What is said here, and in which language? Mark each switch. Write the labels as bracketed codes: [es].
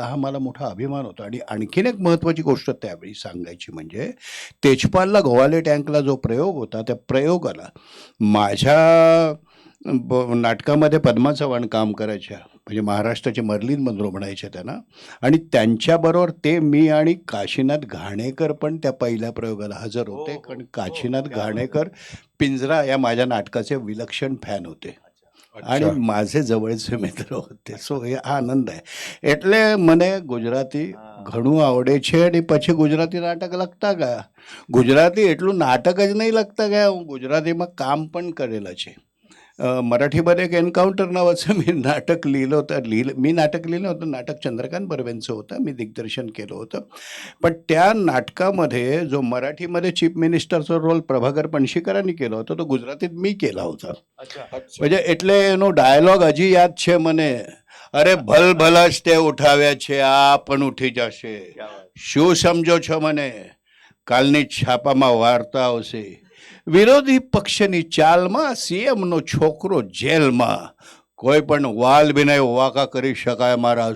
[mr] हा मला मोठा अभिमान होता. आणि आणखीन एक महत्त्वाची गोष्ट त्यावेळी सांगायची म्हणजे तेजपालला गोवाले टँकला जो प्रयोग होता, त्या प्रयोगाला माझ्या नाटकामध्ये पद्मा चव्हाण काम करायच्या, म्हणजे महाराष्ट्राचे मर्लिन मनरो म्हणायचे त्यांना. आणि त्यांच्याबरोबर ते मी आणि काशीनाथ घाणेकर पण त्या पहिल्या प्रयोगाला हजर होते. कारण काशीनाथ घाणेकर पिंजरा या माझ्या नाटकाचे विलक्षण फॅन होते आणि माझे जवळचे मित्र होते. [gu] सो એ આનંદ है. એટલે મને ગુજરાતી ઘણું આવડે છે અને પછી ગુજરાતી નાટક લખતા ગયા. ગુજરાતી એટલું નાટક જ નહીં લખતા ગયા, હું ગુજરાતીમાં કામ पण કરેલા છે. [mr] मराठीमध्ये एक एन्काउंटर नावाचं मी नाटक लिहिलं होतं. मी नाटक लिहिलं होतं, नाटक चंद्रकांत बर्वेंचं होतं, मी दिग्दर्शन केलं होतं. पण त्या नाटकामध्ये जो मराठीमध्ये चीफ मिनिस्टरचा रोल प्रभाकर पणशीकरांनी केला होता, तो गुजरातीत मी केला होता. [gu] म्हणजे એટલે એનો ડાયલોગ હજી યાદ છે મને. અરે ભલ ભલજ તે ઉઠાવ્યા છે, આ પણ ઉઠી જશે. શું સમજો છો મને? કાલની છાપામાં વાર્તા આવશે, વિરોધી પક્ષની ચાલમાં સીએમનો છોકરો જેલમાં, કોઈ પણ વાલ વિનય વાકા કરી શકાય મારા.